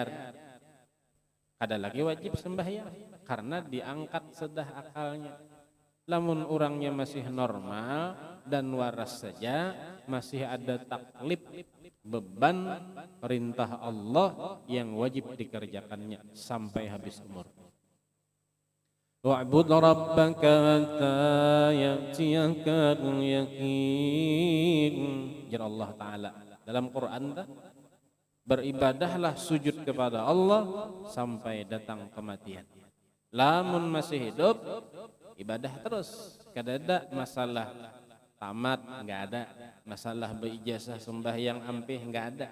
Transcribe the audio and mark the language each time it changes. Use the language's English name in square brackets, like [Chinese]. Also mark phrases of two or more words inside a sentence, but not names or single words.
[Banjar] Kada lagi wajib sembahyang karena diangkat sudah akalnya. Lamun orangnya masih normal dan waras saja, masih ada taklif beban perintah Allah yang wajib dikerjakannya sampai habis umur. [Arabic] Wa'bud rabbaka hatta ya'tiyakal yaqin. [Banjar] Jar Allah Ta'ala dalam Quran dah, beribadahlah sujud kepada Allah sampai datang kematian. Lamun masih hidup, ibadah terus. Kada ada masalah tamat, enggak ada. Masalah berijazah sembahyang ampih, enggak ada.